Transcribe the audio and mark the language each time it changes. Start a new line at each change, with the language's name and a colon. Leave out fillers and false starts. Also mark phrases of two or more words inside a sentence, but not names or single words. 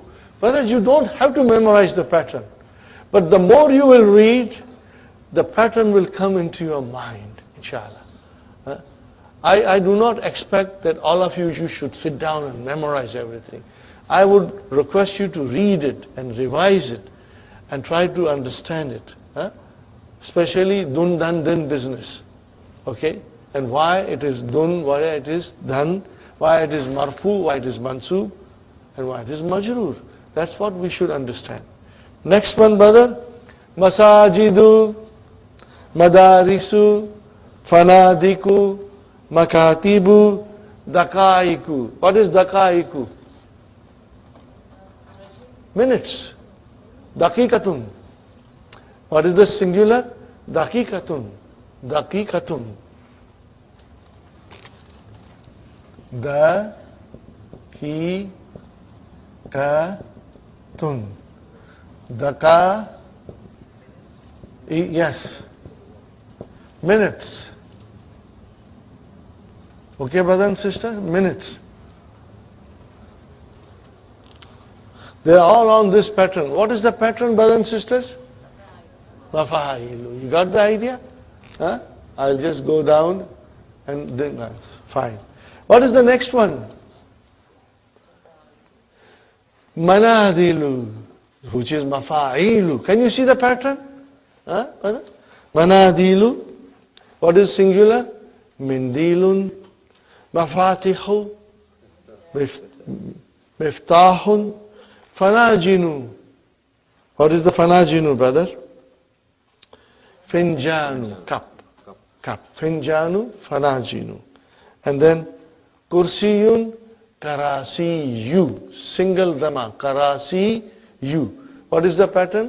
English: Brothers, you don't have to memorize the pattern. But the more you will read, the pattern will come into your mind, inshallah. I do not expect that all of you should sit down and memorize everything. I would request you to read it and revise it and try to understand it. Especially dun, dan, din business. Okay? And why it is dun, why it is dan, why it is marfu, why it is mansub, and why it is majroor. That's what we should understand. Next one, brother.
Arabic: مساجد مدارس فنادق مكاتب دقائق.
English: What is dakaiku? Minutes. Dakikatun. What is the singular?
Arabic: دقيقة دقيقة دقيقة.
English: Daka. Yes. Minutes. Okay, brother and sister? Minutes. They are all on this pattern. What is the pattern, brothers and sisters? Mafailu. You got the idea? Huh? I'll just go down and then that's fine. What is the next one? Manadilu, which is mafailu. Can you see the pattern? Huh? Manadilu. What is singular? Mindilun.
Arabic: مفاتيح مفتاح.
English: Fanajinu. What is the fanajinu, brother? Finjanu, cup. Cup.
Arabic: فنجان فناجين.
English: And then
Arabic: كرسي كراسي.
English: Single dhamma. Karasiyu. What is the pattern?